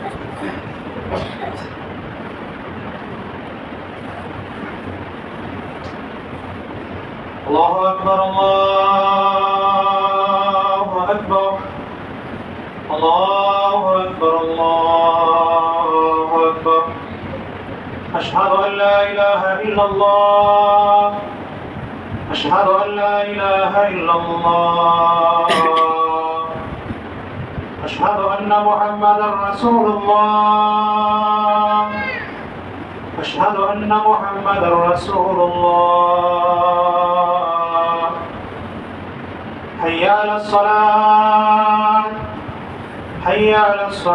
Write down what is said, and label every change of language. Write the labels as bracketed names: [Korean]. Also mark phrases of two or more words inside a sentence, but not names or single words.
[Arabic] الله أكبر، الله أكبر، الله أكبر، الله أكبر. أشهد أن لا إله إلا الله أشهد أن لا إله إلا الله أشهد أن محمدا رسول الله أشهد أن محمدا رسول الله حي على الصلاة حي على